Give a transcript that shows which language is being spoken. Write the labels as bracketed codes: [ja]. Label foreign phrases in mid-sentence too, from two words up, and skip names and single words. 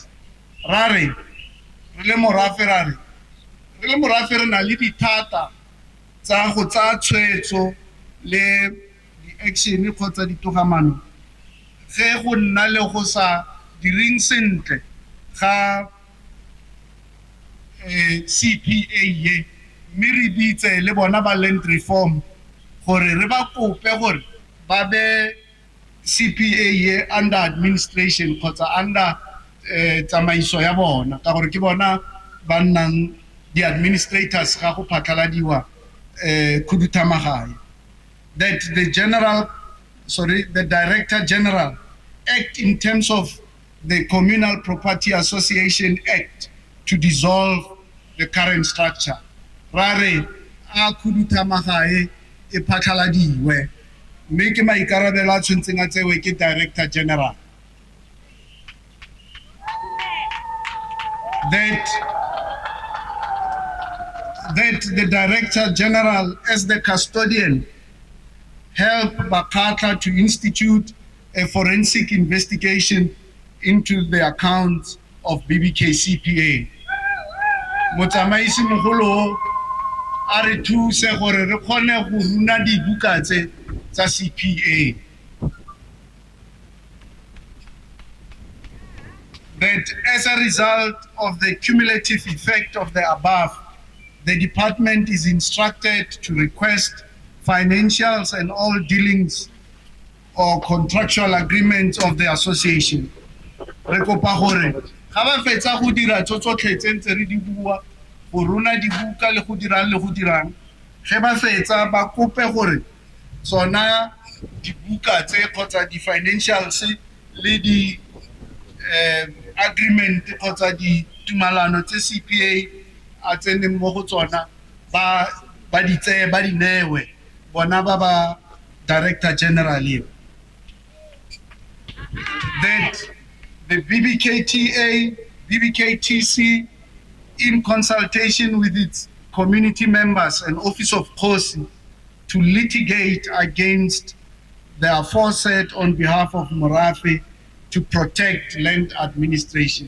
[tn] Rare, re le morafe re na le dithata tsa go tsaya tshwetso le di-action kgotsa ditogamano ge go nna le go sa direng sentle ga CPA ye, mme re bitse le bona ba [en] land reform [tn] gore re ba kope gore ba be CPA ye [en] under administration [tn] kgotsa under tsamaiso ya bona, ka gore ke bona ba nnang [en] the administrators [tn] ga go phatlaladiwa Kgothakgothe. [en] That the Director General act in terms of the Communal Property Association Act to dissolve the current structure. [tn] Rare a Kgothakgothe e phatlaladiwe, mme ke maikarabelo a tshwantseng a tsewe ke [en] Director General. That the Director General, as the custodian, help Bakatla to institute a forensic investigation into the accounts of BBK CPA. [tn] Motsamaisi mogolo a re thuse gore re kgone go runa dibuka tse tsa CPA. [en] That as a result of the cumulative effect of the above, the department is instructed to request financials and all dealings or contractual agreements of the association. [tn] Re kopa gore ga ba fetsa go dira tsotlhe tse ntse re di bua go runa dibuka le go dirang ge ba fetsa ba kope gore tsona dibuka tse kgotsa di financials le di agreement kgotsa di tumalano tse CPA a tseneng mo go tsona ba di tseye ba di newe bona ba [en] Director General here. That the BBKTC, in consultation with its community members and Office of Kgosi, to litigate against the aforesaid on behalf of Morafe to protect land administration.